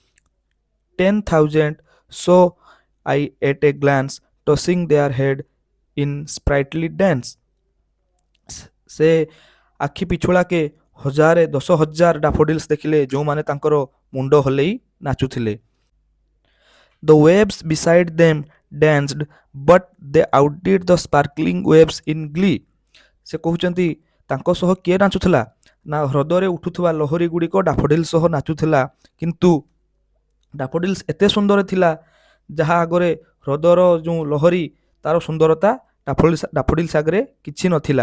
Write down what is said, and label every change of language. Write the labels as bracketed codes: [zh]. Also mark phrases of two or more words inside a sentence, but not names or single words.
[en] 10,000 so I at a glance tossing their head in sprightly dance, [or] ସେ ଆଖି ପିଛୁଳାକେ 10,000 ଡାଫୋଡିଲ୍ସ ଦେଖିଲେ ଯେଉଁମାନେ ତାଙ୍କର ମୁଣ୍ଡ ହଲେଇ ନାଚୁଥିଲେ। [en] The waves beside them danced, but they outdid the sparkling waves in glee. [or] ସେ କହୁଛନ୍ତି ତାଙ୍କ ସହ କିଏ ନାଚୁଥିଲା? ନା ହ୍ରଦରେ ଉଠୁଥିବା ଲହରୀ ଗୁଡ଼ିକ ଡାଫୋଡିଲ୍ ସହ ନାଚୁଥିଲା, କିନ୍ତୁ ଡାଫୋଡିଲ୍ସ ଏତେ ସୁନ୍ଦର ଥିଲା ଯାହା ଆଗରେ ହ୍ରଦର ଯେଉଁ ଲହରୀ ତାର ସୁନ୍ଦରତା ଡାଫୋଡିଲ୍ସ ଆଗରେ କିଛି ନଥିଲା।